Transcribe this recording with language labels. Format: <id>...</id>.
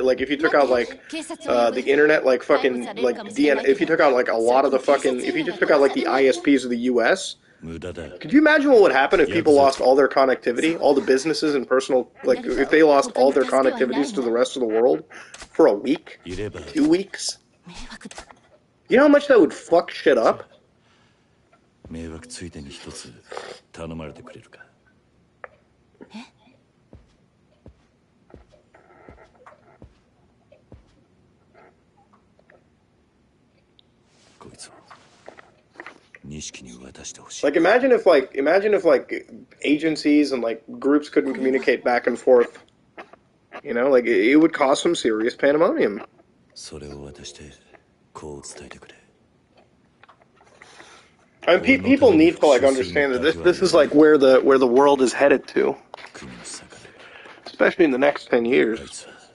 <en>Like, if you took out, like, the internet, like, fucking, like, if you took out, like, a lot of the fucking, if you just took out, like, the ISPs of the U.S., could you imagine what would happen if people lost all their connectivity? All the businesses and personal, like, if they lost all their connectivities to the rest of the world for a week? 2 weeks? You know how much that would fuck shit up?</en> <ja>迷惑ついでに一つ頼まれてくれるか。こいつを錦に渡してほしい。</ja> <en>Like imagine if like agencies and like groups couldn't communicate back and forth. You know, like it would cause some serious pandemonium.</en> <ja>それを渡してこう伝えてくれ。</ja> <en>I mean, people need to like understand that this is like where the world is headed to, especially in the next 10 years.</en>